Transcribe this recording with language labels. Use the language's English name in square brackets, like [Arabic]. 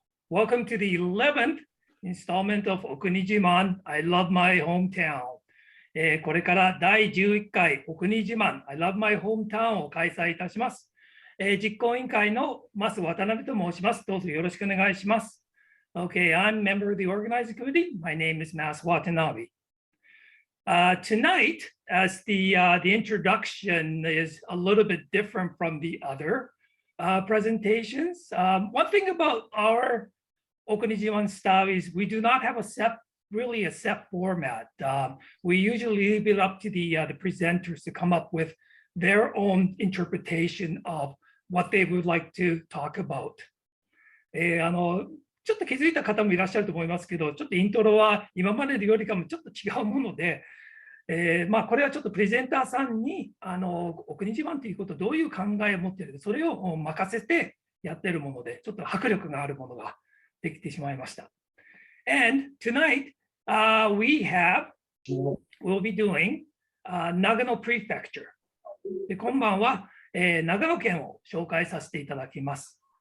[English] Welcome to the 11th installment of Okuni Jiman, I love my hometown. [Japanese] これから第11回Okuni Jiman, I love my hometown を開催いたします。実行委員会の増渡辺と申します。どうぞよろしくお願いします。 [English] Okay, I'm a member of the organizing committee. My name is Mas Watanabe. Tonight, as the introduction is a little bit different from the other presentations. One thing about our Okuni Jiman style is we do not have a set format. We usually leave it up to the presenters to come up with their own interpretation of what they would like to talk about. [Japanese] ちょっと気づいた方もいらっしゃると思いますけど、ちょっとイントロは今までよりかもちょっと違うもので、これはちょっとプレゼンターさんにお国自慢ということどういう考えを持っているか、それを任せてやっているもので、ちょっと迫力があるものができてしまいました。 [English] And tonight, we'll be doing Nagano Prefecture. [Japanese] で今晩は、長野県を紹介させていただきます。